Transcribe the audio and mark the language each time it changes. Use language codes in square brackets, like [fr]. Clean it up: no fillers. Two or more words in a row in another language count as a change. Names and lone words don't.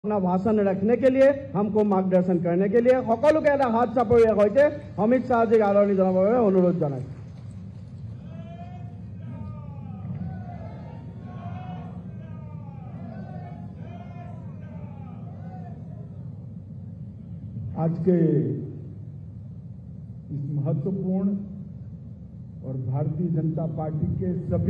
[hi] अपना भाषण रखने के लिए हमको मार्गदर्शन करने के लिए [as] সকলোকে এটা হাত চাপৰীয়া হৈছে অমিত শাহজীক আদৰণি জনাবৰ বাবে অনুৰোধ জনাইছো। [hi] आज के इस महत्वपूर्ण और भारतीय जनता पार्टी के सभी